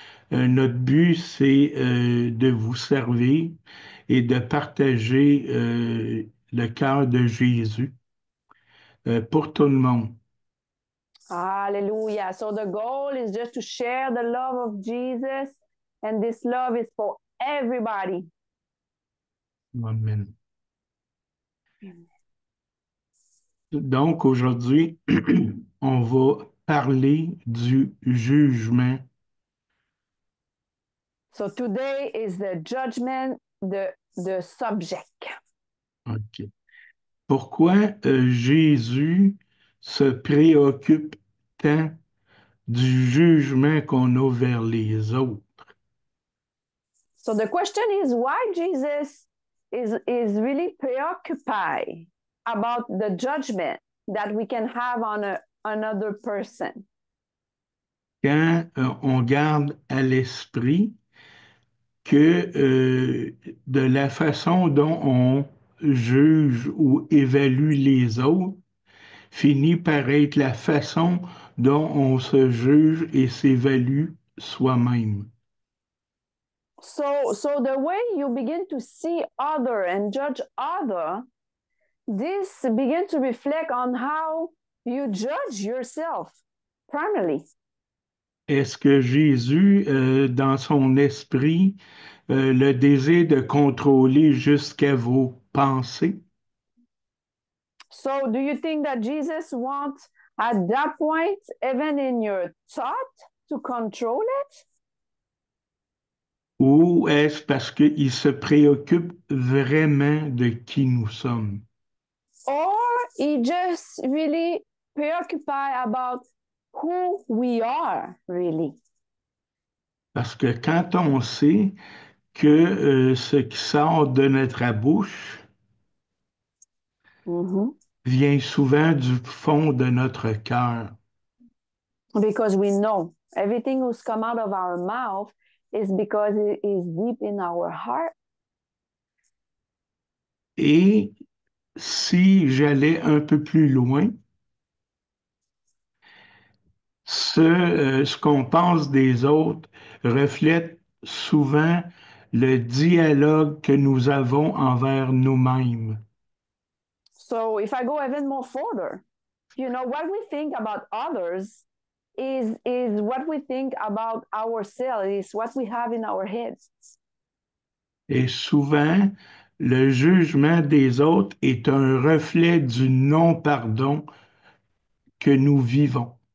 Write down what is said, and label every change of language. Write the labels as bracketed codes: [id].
[fr] Notre but, c'est de vous servir et de partager le cœur de Jésus pour tout le monde. Hallelujah. [en] So the goal is just to share the love of Jesus, and this love is for everybody. Amen. [fr] Donc, aujourd'hui, on va parler du jugement. [en] So today is the judgment, the subject. OK. [fr] Pourquoi Jésus se préoccupe tant du jugement qu'on a vers les autres? [en] So the question is why Jesus is really preoccupied about the judgment that we can have on another person. [fr] Quand on garde à l'esprit que de la façon dont on juge ou évalue les autres finit par être la façon dont on se juge et s'évalue soi-même. [en] So the way you begin to see other and judge other, this begin to reflect on how you judge yourself primarily. [fr] Est-ce que Jésus, dans son esprit, le désir de contrôler jusqu'à vos pensées? [en] So do you think that Jesus wants at that point, even in your thought, to control it? [fr] Ou est-ce parce qu'il se préoccupe vraiment de qui nous sommes? [en] Or he just really preoccupied about who we are really? [fr] Parce que quand on sait que ce qui sort de notre bouche vient souvent du fond de notre cœur. [en] Because we know everything who's come out of our mouth is because it is deep in our heart. [fr] Et si j'allais un peu plus loin, ce qu'on pense des autres reflète souvent le dialogue que nous avons envers nous-mêmes. [en] So if I go even more further, what we think about others is what we think about ourselves, is what we have in our heads. [fr] Et souvent, le jugement des autres est un reflet du non-pardon que nous vivons.